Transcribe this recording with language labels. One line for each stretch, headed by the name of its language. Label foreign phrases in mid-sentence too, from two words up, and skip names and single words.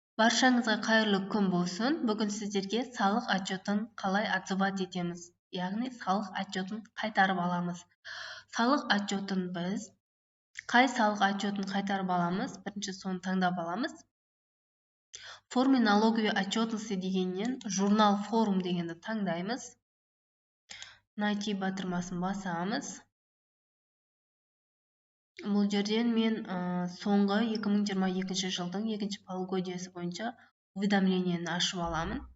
Kazakh: Баршаңызға қайырлы күн болсын. Бүгін сіздерге салық отчетін қалай отзывать етеміз, яғни салық отчетін қайтарып аламыз. Салық отчетін біз қай салық отчетін қайтарып аламыз? Бірінші соны таңдап аламыз.
Russian: В форме налоговой отчетности
Kazakh: дегеннен журнал форум дегенді таңдаймыз. Найти батырмасын басамыз. Бұл жерден мен соңғы 2022 жылдың екінші полугодиясы бойынша уведомлениені ашып аламын.